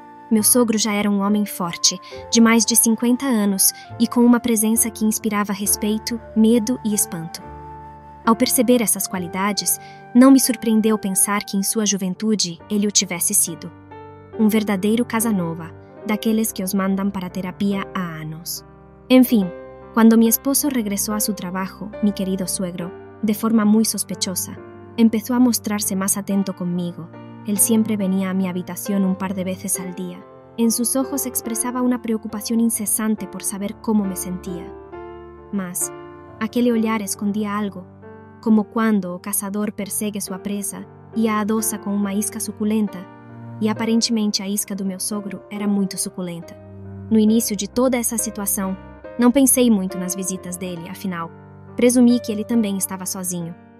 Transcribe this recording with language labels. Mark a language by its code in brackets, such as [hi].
[pt] Meu sogro já era um homem forte, de mais de 50 anos e com uma presença que inspirava respeito, medo e espanto. Ao perceber essas qualidades, não me surpreendeu pensar que em sua juventude ele o tivesse sido. Um verdadeiro Casanova, daqueles que os mandam para terapia há anos. [es] Enfim, quando mi esposo regresó a su trabajo, mi querido suegro, de forma muy sospechosa, empezó a mostrarse más atento conmigo. Él siempre venía a mi habitación un par de veces al día. En sus ojos expresaba una preocupación incesante por saber cómo me sentía. [pt] Mas, aquele olhar escondía algo, [es] como cuando [pt] o caçador persegue sua presa e a adoça com uma isca suculenta, e aparentemente a isca do meu sogro era muito suculenta. No início de toda essa situação, não pensei muito nas visitas dele, afinal, presumi que ele também estava sozinho.